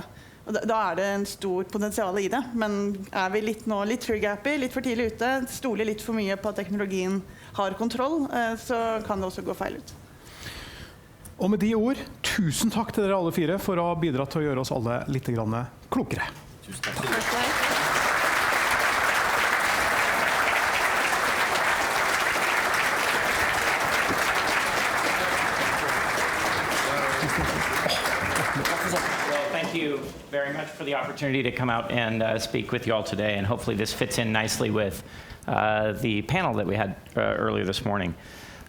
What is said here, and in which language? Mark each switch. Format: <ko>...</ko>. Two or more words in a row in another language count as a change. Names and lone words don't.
<no>Og da det en stor potensial i det, men vi litt trigger-happy, litt for tidlig ute, stoler litt for mye på at teknologien har kontroll, så kan det også gå feil ut. Og med de ord, tusen takk til dere alle 4 for å ha bidratt til å gjøre oss alle litt klokere. Tusen takk.</no> <en>Thank you very much for the opportunity to come out and speak with you all today, and hopefully this fits in nicely with the panel that we had earlier this morning.</en>